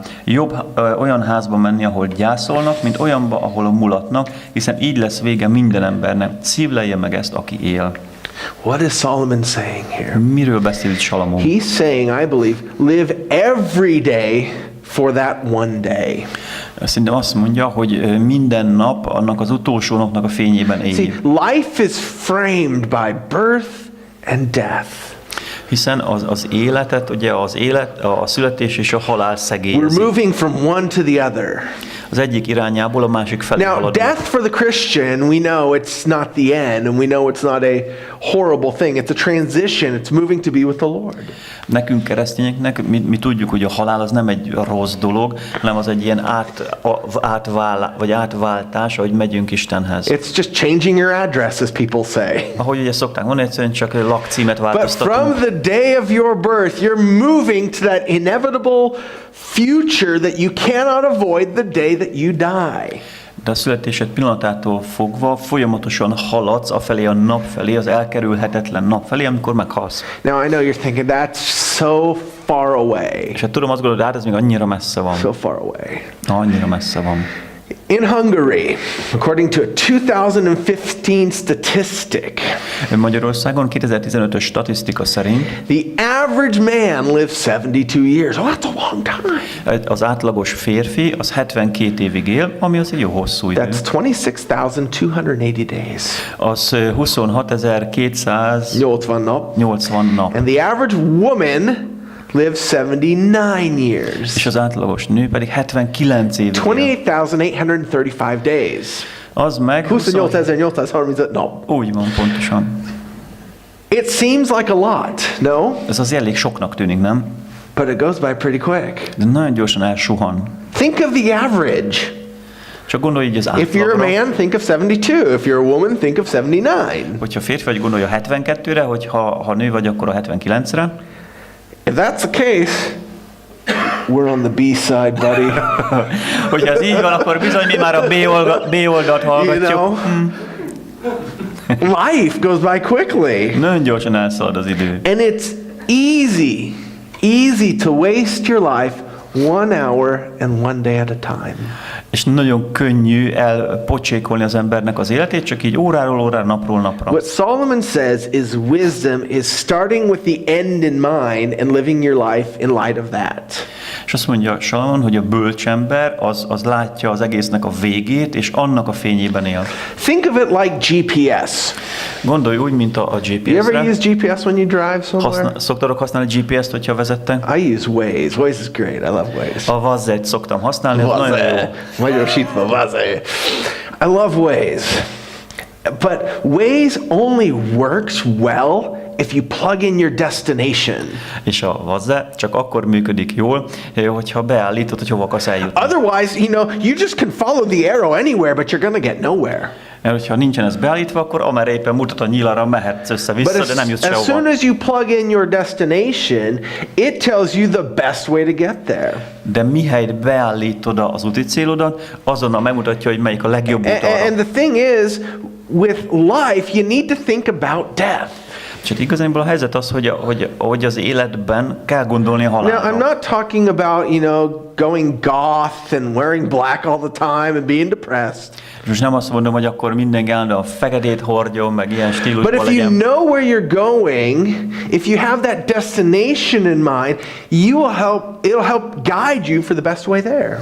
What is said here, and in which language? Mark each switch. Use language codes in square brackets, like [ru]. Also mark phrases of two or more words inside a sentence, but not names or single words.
[hu] Jobb olyan házba menni, ahol gyászolnak, mint olyanba, ahol mulatnak, hiszen így lesz vége minden embernek. Szívlelje meg ezt, aki él. [en] What is Solomon saying here? [hu] Miről beszél itt Salamon? [en] He's saying, I believe, live every day for that one day. [hu] Szerintem azt mondja, hogy minden nap annak az utolsó napnak a fényében [en] See, [hu] élj. [en] life is framed by birth and death. [hu] Hiszen az életet, ugye a születés és a halál [en] We're [hu] szegélyezi. [en] moving from one to the other. [hu] Az egyik irányából a másik felé [en] Now, [hu] haladunk. [en] death for the Christian, we know it's not the end, and we know it's not a horrible thing. It's a transition. It's moving to be with the Lord. [hu] Nekünk keresztényeknek mi tudjuk, hogy a halál az nem egy rossz dolog, hanem az egy ilyen átváltás, ahogy megyünk Istenhez. [en] It's just changing your address, as people say. [hu] Ahogy ugye szokták mondani, egyszerűen csak egy lakcímet [en] But from [hu] változtatunk. [en] the day of your birth, you're moving to that inevitable future that you cannot avoid the day that you die. [hu] De a születésed pillanatától fogva folyamatosan haladsz afelé a nap felé, az elkerülhetetlen nap felé, amikor meghalsz. [en] Now, I know you're thinking, that's so far away. [hu] És hát tudom, azt gondolod, hát ez még annyira messze van. [en] So far away. [hu] Annyira messze van. [en] In Hungary, according to a 2015 statistic, [hu] Magyarországon 2015-ös statisztika szerint [en] the average man lives 72 years. Oh, that's a long time. [hu] az átlagos férfi az 72 évig él, ami az egy jó hosszú idő. [en] That's 26,280 days. [hu] Az 26.280 nap. nap. [en] And the average woman lives 79 years. [hu] És az átlagos nő pedig 79 évig él. [en] 28,835 days. [hu] Az meg 28,835 nap. úgy van pontosan. [en] It seems like a lot, no? [hu] Ez az elég soknak tűnik, nem? [en] But it goes by pretty quick. [hu] De nagyon gyorsan elsuhan. [en] Think of the average. [hu] Csak gondolj így az [en] If you're a [hu] átlagra. [en] man, think of 72. If you're a woman, think of 79. [hu] Hogyha férfi vagy, gondolj a 72-re, ha nő vagy, akkor a 79-re. [en] If that's the case, we're on the B side, buddy. [hu] Hogyha ez így van, akkor bizony mi már a B oldalt [en] You [hu] hallgatjuk. [en] know? Life goes by quickly. [hu] Nagyon gyorsan elszalad az idő. [en] And it's easy to waste your life 1 hour and 1 day at a time. [hu] És nagyon könnyű elpocsékolni az embernek az életét, csak így óráról órára, napról napra. [en] What Solomon says is wisdom is starting with the end in mind and living your life in light of that. [hu] És azt mondja Salamon, hogy a bölcsember az látja az egésznek a végét, és annak a fényében él. [en] Think of it like GPS. [hu] Gondolj úgy, mint a [en] You ever [hu] GPS-re. [en] use GPS when you drive somewhere? [hu] Szoktatok használni GPS-t, hogyha vezettek? [en] I use Waze. Waze is great. I love Waze. [hu] A Waze-et szoktam használni, ez nagyon jó. Magyar sítva, [en] Waze. I love Waze. But Waze only works well if you plug in your destination. [hu] És a Waze csak akkor működik jól, hogyha beállítod, hogy hova akarsz eljutni. [en] Otherwise, you just can follow the arrow anywhere, but you're going to get nowhere. [hu] Mert hogyha nincsen ez beállítva, akkor amerre éppen mutat a nyilara, mehetsz össze-vissza, de nem jutsz [en] But as soon [hu] sehova. [en] as you plug in your destination, it tells you the best way to get there. [hu] De mihelyt beállítod az úti célodat, azonnal megmutatja, hogy melyik a legjobb út arra. [en] And the thing is, with life, you need to think about death. [hu] És hát igazából a helyzet az, hogy az életben kell gondolni a [en] Now, I'm [hu] halálra. [en] not talking about, going goth and wearing black all the time and being depressed. [hu] Most nem azt mondom, hogy akkor mindenki állandóan feketét hordjon, meg ilyen [en] But [hu] stílusban [en] if you [hu] legyen. [en] know where you're going, if you have that destination in mind, it'll help guide you for the best way there.